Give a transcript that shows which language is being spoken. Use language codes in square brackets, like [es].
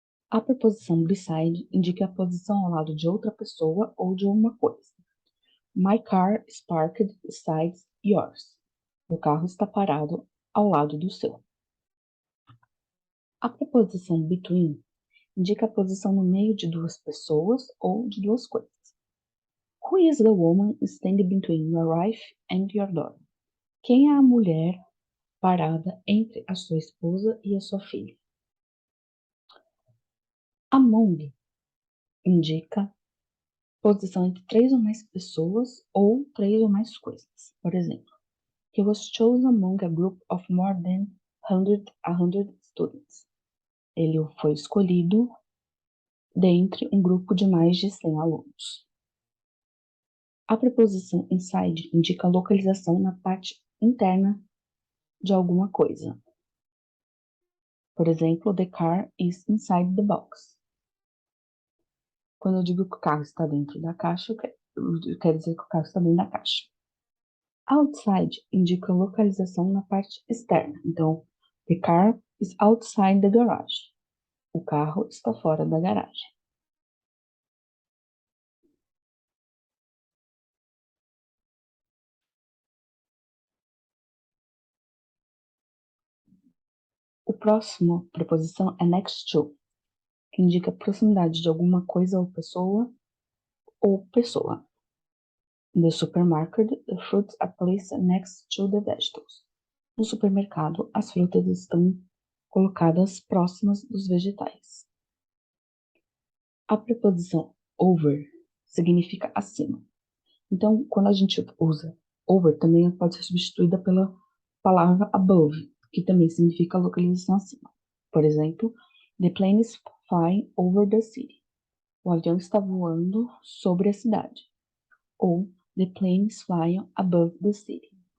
[pt] A preposição beside indica a posição ao lado de outra pessoa ou de uma coisa. [en] My car is parked beside yours. [pt] O carro está parado ao lado do seu. A preposição between indica a posição no meio de duas pessoas ou de duas coisas. [en] Who is the woman standing between your wife and your daughter? [pt] Quem é a mulher parada entre a sua esposa e a sua filha? Among indica posição entre três ou mais pessoas ou três ou mais coisas. Por exemplo, [en] he was chosen among a group of more than 100 students. [pt] Ele foi escolhido dentre um grupo de mais de 100 alunos. A preposição inside indica a localização na parte interna de alguma coisa. Por exemplo, [en] the car is inside the box. [pt] Quando eu digo que o carro está dentro da caixa, eu quero dizer que o carro está dentro da caixa. Outside indica a localização na parte externa. Então, [en] the car is outside the garage. [pt] O carro está fora da garagem. O próximo preposição é next to, que indica proximidade de alguma coisa ou pessoa. [en] In the supermarket, the fruits are placed next to the vegetables. [pt] No supermercado, as frutas estão colocadas próximas dos vegetais. A preposição over significa acima. Então, quando a gente usa over, também pode ser substituída pela palavra above, que também significa localização acima. Por exemplo, [en] the plane is flying over the city. [pt] O avião está voando sobre a cidade. Ou [en] the plane is flying above the city.